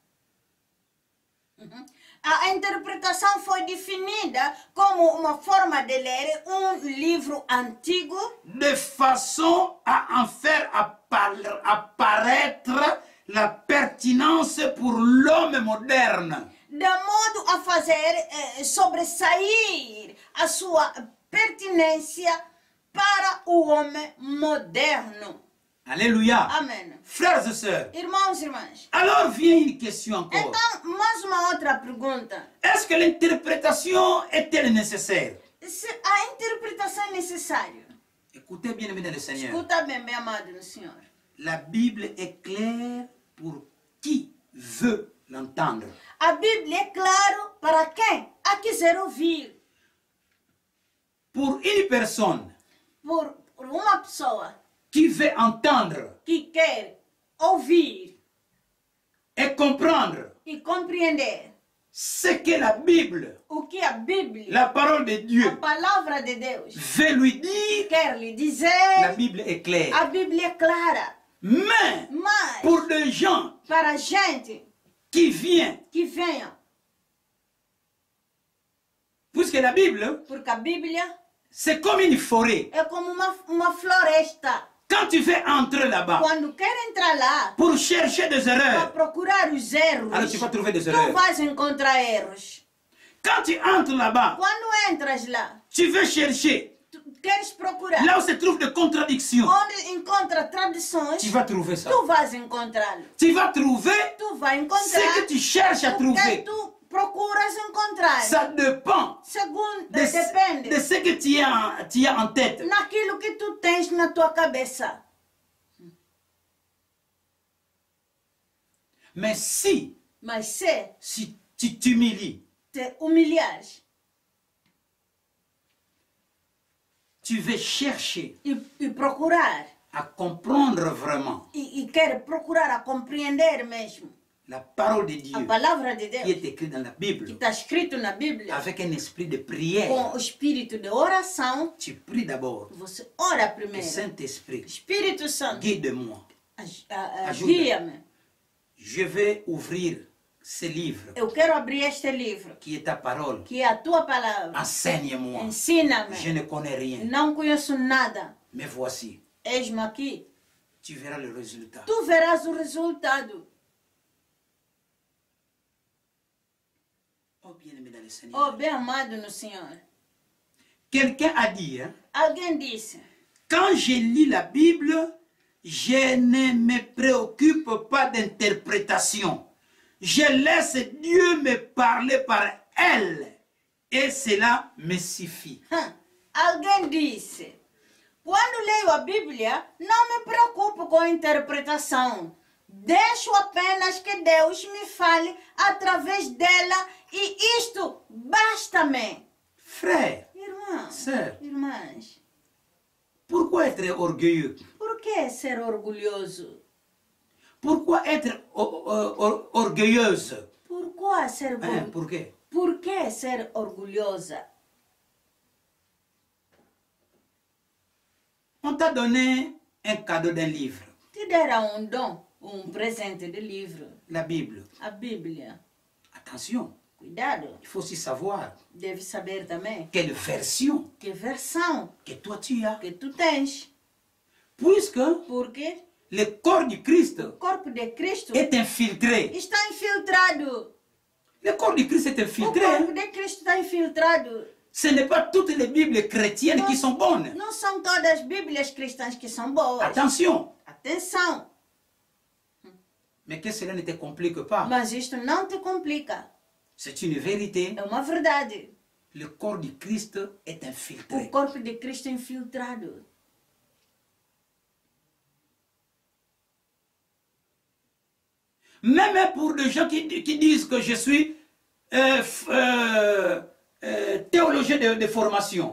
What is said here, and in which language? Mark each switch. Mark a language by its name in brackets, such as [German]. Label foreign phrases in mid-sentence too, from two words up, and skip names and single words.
[Portuguese] a interpretação foi definida como uma forma de ler livro antigo [French] de façon à en faire apparaître la pertinence pour l'homme moderne. [Portuguese] de modo a fazer sobressair a sua pertinência para o homem moderno. [French] Alléluia. [Portuguese] Amém. [French] Frères et sœurs, [Portuguese] Irmãos e irmãs, [French] alors vient une question encore. [Portuguese] então, mais uma outra pergunta. [French] Est-ce que l'interprétation est-elle nécessaire? [Portuguese] Se a interpretação é necessária. [French] Écoutez bien, aimés dans le Seigneur. [Portuguese] Escuta bem, meu amado no Senhor. [French] La Bible est claire pour qui veut l'entendre. [Portuguese] A Bíblia é claro para quem a quiser ouvir. [French] Pour une personne [Portuguese] Por uma pessoa [French] qui veut entendre [Portuguese] que quer ouvir [French] et comprendre [Portuguese] e compreender [French] ce que la Bible, [Portuguese] o que a Bíblia, [French] la parole de [Portuguese] a [French] Dieu, [Portuguese] palavra de Deus, [French] veut lui dire, [Portuguese] quer lhe [French] la [Portuguese] dizer, [French] Bible est claire. [Portuguese] a Bíblia é clara. [French] Mais [Portuguese] Mas, [French] pour des gens [Portuguese] para a gente [French] qui viennent, [Portuguese] que venha, [French] puisque la Bible, [Portuguese] porque a Bíblia [French] c'est comme une forêt. [Portuguese] é como uma floresta. [French] Quand tu veux entrer là-bas [Portuguese] Quando quer entrar lá, [French] pour chercher des [Portuguese] para [French] erreurs, [Portuguese] procurar os erros, [French] alors tu vas trouver des [Portuguese] tu [French] erreurs. [Portuguese] vais encontrar erros. [French] Quand tu entres là-bas, [Portuguese] Quando entras lá, [French] tu veux chercher, [Portuguese] tu queres procurar, [French] là où se trouvent des contradictions, [Portuguese] onde encontra tradições, [French] tu vas trouver ça. [Portuguese] tu vais encontrá-lo. [French] Tu vas trouver [Portuguese] Tu vai [French] ce [Portuguese] encontrar [French] que tu cherches à [Portuguese] o que [French] trouver. [Portuguese] tu procuras encontrar. [French] Ça dépend [Portuguese] Segundo, [French] de [Portuguese] depende [French] ce que tu as en tête. [Portuguese] naquilo que tu tens na tua cabeça. [French] Mais si [Portuguese] Mas se [French] tu t'humilies, [Portuguese] te humilhares [French] tu veux chercher [Portuguese] e procurar, [French] à comprendre vraiment [Portuguese] e quer procurar a compreender mesmo [French] la parole de [Portuguese] a [French] Dieu [Portuguese] palavra de [French] qui [Portuguese] Deus, [French] est écrite dans la [Portuguese] que [French] Bible [Portuguese] está escrito na Bíblia, [French] avec un esprit de prière. [Portuguese] com o espírito de oração, [French] Tu pries d'abord. [Portuguese] você ora [French] Le [Portuguese] primeiro. [French] Saint-Esprit, [Portuguese] Espírito Santo, guide-moi. Ajuda. guia-me. [French] Je vais ouvrir ce livre [Portuguese] Eu quero abrir este livro, [French] qui est ta parole. [Portuguese] que é a tua palavra. [French] Enseigne-moi. Je [Portuguese] Ensina-me. [French] ne connais rien. [Portuguese] Não conheço nada. [French] Mais voici, [Portuguese] Eis-me aqui. [French] tu verras le résultat. [Portuguese] Tu verás o resultado. [French] Oh bien-aimé dans le [Portuguese] Oh, [French] Seigneur. [Portuguese] bem amado no Senhor. [French] Quelqu'un a dit, hein, [Portuguese] Alguém disse, [French] quand je lis la Bible, je ne me préoccupe pas d'interprétation. Je laisse Dieu me parler par elle. Et cela me suffit. [Portuguese] alguém disse, quando leio a Bíblia, não me preocupo com a interpretação. Deixo apenas que Deus me fale através dela e isto basta-me. [French] Frère, [Portuguese] Irmãos, [French] Sœur. [Portuguese] irmãs, [French] pourquoi être orgueilleux? [Portuguese] por que ser orgulhoso? [French] Pourquoi être orgueilleuse? [Portuguese] Por que ser [French] Hein, pour quê? [Portuguese] Por que ser orgulhosa? [French] On t'a donné un cadeau d'un livre, [Portuguese] Te deram dom, presente de livro, [French] la Bible. [Portuguese] a Bíblia. [French] Attention, [Portuguese] Cuidado, [French] il faut aussi savoir [Portuguese] deve saber também [French] quelle version [Portuguese] que versão [French] que toi tu as. [Portuguese] que tu tens. [French] Puisque [Portuguese] Porque [French] le corps du Christ [Portuguese] o corpo de Cristo [French] est infiltré. [Portuguese] está infiltrado. [French] Le corps du Christ est [Portuguese] O [French] infiltré. [Portuguese] corpo de Cristo está infiltrado. [French] Ce n'est pas toutes les Bibles chrétiennes qui sont bonnes. [Portuguese] Não são todas as Bíblias cristãs que são boas. [French] Attention. [Portuguese] Atenção, [French] Mais que cela ne te complique pas. [Portuguese] mas isto não te complica. [French] C'est une vérité. [Portuguese] É uma verdade. [French] Le corps du Christ est [Portuguese] O [French] infiltré. [Portuguese] corpo de Cristo é infiltrado. [French] Même pour des gens qui disent que je suis théologien de formation.